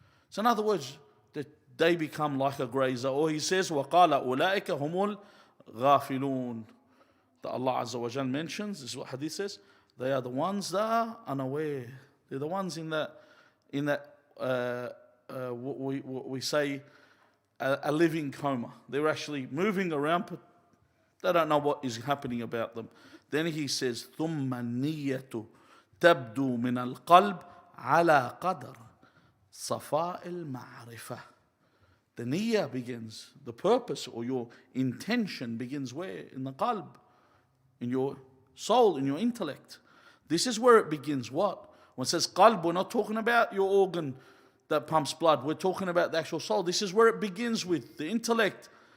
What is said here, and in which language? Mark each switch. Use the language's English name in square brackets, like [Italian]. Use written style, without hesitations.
[English] So in other words, that they become like a grazer. Or he says, [Arabic] وَقَالَ أُولَٰئِكَ هُمُ الْغَافِلُونَ, [English] that Allah Azza wa Jal mentions. This is what hadith says. They are the ones that are unaware. They're the ones in that we say a living coma. They're actually moving around, but they don't know what is happening about them. Then he says, [Arabic] ثُمَّ النِّيَّةُ تَبْدُو مِنَ الْقَلْبِ عَلَى قَدْرِ صَفَاءِ الْمَعْرِفَةِ. [English] The niyyah begins, the purpose or your intention begins where? In the qalb, in your soul, in your intellect. This is where it begins. What? When it says qalb, we're not talking about your organ that pumps blood. We're talking about the actual soul. This is where it begins with, the intellect.